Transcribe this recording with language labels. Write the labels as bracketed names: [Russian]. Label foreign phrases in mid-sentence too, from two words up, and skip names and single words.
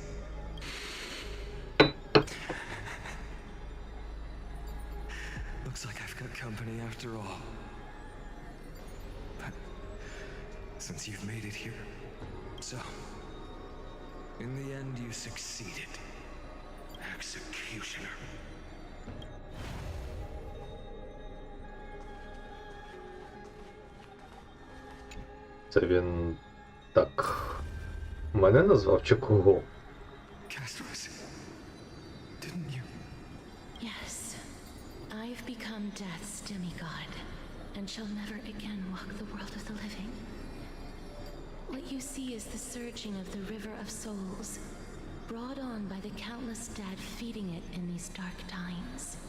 [English] Looks like I've got company after all. But since you've made it here, so in the end you succeeded. Executioner. [Ukrainian] Це він так мене назвав чи кого? [English] Castros, didn't you? Yes, I've become Death's demigod, and shall never again walk the world of the living. What you see is the surging of the river of souls, brought on by the countless dead feeding it in these dark times.